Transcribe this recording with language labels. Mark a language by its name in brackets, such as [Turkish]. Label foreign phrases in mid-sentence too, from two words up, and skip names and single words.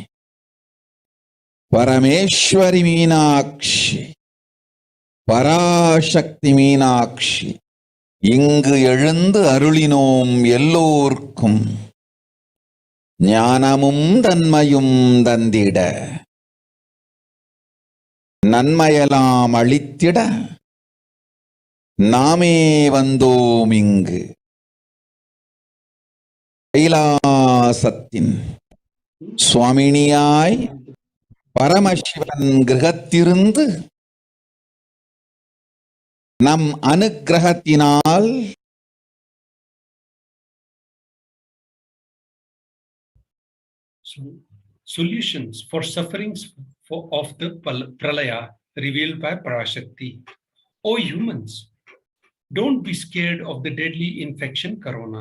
[Tamil] परमेश्वरी मीनाक्षी பராசக்தி மீனாட்சி இங்கு எழுந்து அருளினோம் எல்லோர்க்கும் ஞானமும் தன்மையும் தந்திட நன்மையெல்லாம் அளித்திட நாமே வந்தோம் இங்கு கைலாசத்தின் சுவாமினியாய் பரமசிவன் கிரகத்திருந்து நம் அனுக்கிரகத்தினால் [English] solutions for sufferings of the pralaya revealed by Parakshakti. O humans, don't be scared of the deadly infection corona.